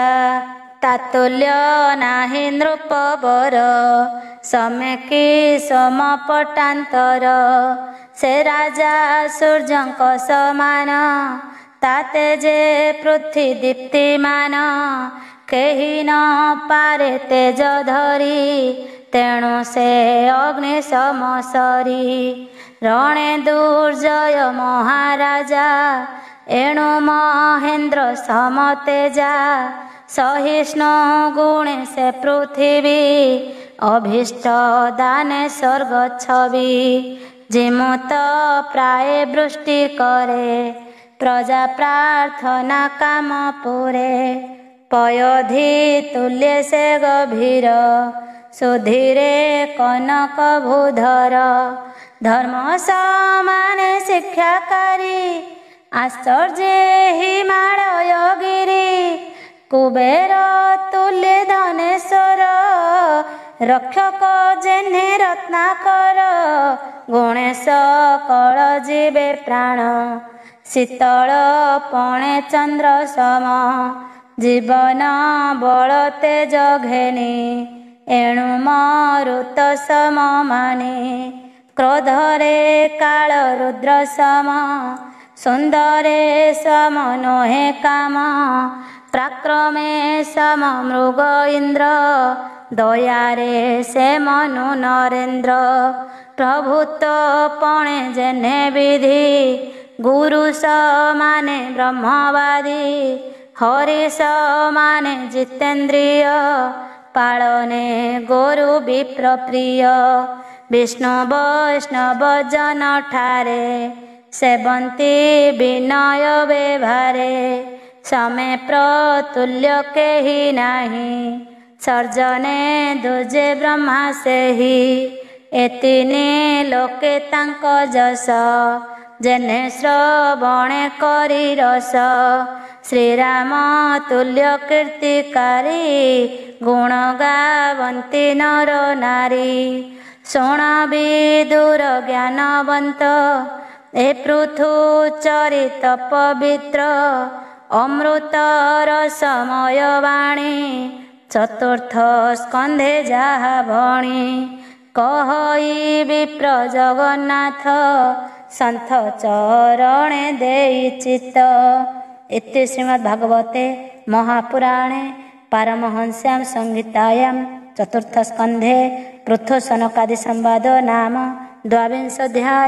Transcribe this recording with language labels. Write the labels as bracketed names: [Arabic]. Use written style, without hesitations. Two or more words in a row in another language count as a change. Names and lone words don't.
[Odia] ତାତୁଲ୍ୟ ନାହିଁ ନୃପବର ସମେ କି ସମ ପଟାନ୍ତର ସେ ରାଜା ସୂର୍ଯ୍ୟଙ୍କ ସମାନ ତାତେ ଯେ ପୃଥ୍ୱୀ ଦୀପ୍ତିମାନ କେହି ନ ପାରେ ତେଜ ଧରି ତେଣୁ ସେ ଅଗ୍ନି ସମସରି ରଣେ ଦୁର୍ଜୟ ମହାରାଜା ଏଣୁ ମହେନ୍ଦ୍ର ସମତେଜା ସହିଷ୍ଣୁ ଗୁଣେ ସେ ପୃଥ୍ୱୀ ଅଭୀଷ୍ଟ ଦାନେ ସ୍ୱର୍ଗ ଛବି ଜିମୁତ ପ୍ରାୟ ବୃଷ୍ଟି କରେ ପ୍ରଜା ପ୍ରାର୍ଥନା କାମ ପୁରେ ପୟୋଧି ତୁଲ୍ୟ ସେ ଗଭୀର ସୁଧୀରେ କନକ ଭୂଧର ଧର୍ମ ସମାନେ ଶିକ୍ଷାକାରୀ ଆଶ୍ଚର୍ଯ୍ୟ ହିମାଳୟ ଗିରି କୁବେର ତୁଲ୍ୟ ଧନେଶ୍ୱର ରକ୍ଷକ ଯେନେ ରତ୍ନାକର ଗଣେଶ କଳ ଜୀବେ ପ୍ରାଣ ଶୀତଳ ପଣେ ଚନ୍ଦ୍ର ସମ ଜୀବନ ବଳ ତେଜ ଘେନି ଏଣୁ ମରୁତ ସମ ମାନେ କ୍ରୋଧରେ କାଳ ରୁଦ୍ର ସମ ସୁନ୍ଦରେ ସମ ନୋହେ କାମ ପ୍ରାକ୍ରମେ ସମ ମୃଗ ଇନ୍ଦ୍ର ଦୟାରେ ସେ ମନୁ ନରେନ୍ଦ୍ର ପ୍ରଭୁତ୍ୱ ପଣେ ଯେନେ ବିଧି ଗୁରୁ ସମାନେ ବ୍ରହ୍ମବାଦୀ ହରି ସମାନେ ଜିତେନ୍ଦ୍ରିୟ ପାଳନେ ଗୁରୁ ବିପ୍ର ପ୍ରିୟ ବିଷ୍ଣୁ ବୈଷ୍ଣବ ଜନ ଠାରେ ସେବନ୍ତି ବିନୟ ବ୍ୟବହାରେ ସମେ ପ୍ରତୁଲ୍ୟ କେହି ନାହିଁ ସର୍ଜନେ ଦୁଜେ ବ୍ରହ୍ମା ସେହି ଏତିନେ ଲୋକେ ତାଙ୍କ ଯଶ ଯେନେ ଶ୍ରବଣେ କରି ରସ ଶ୍ରୀରାମ ତୁଲ୍ୟ କୀର୍ତ୍ତିକାରୀ ଗୁଣ ଗାବନ୍ତି ନର ନାରୀ ଶୁଣ ବିଦୁର ଜ୍ଞାନବନ୍ତ ଏ ପୃଥୁ ଚରିତ ପବିତ୍ର ଅମୃତ ରସମୟ ବାଣୀ ଚତୁର୍ଥ ସ୍କନ୍ଧେ ଯାହା ଭଣି କହଇ ବିପ୍ର ଜଗନ୍ନାଥ ସନ୍ଥ ଚରଣେ ଦେଇ ଚିତ୍ତ। [Sanskrit] इति श्रीमद्भागवते महापुराणे पारमहंस्यां संहितायां चतुर्थ स्कंधे पृथु सनकादि संवाद नाम द्वाविंशोऽध्याय।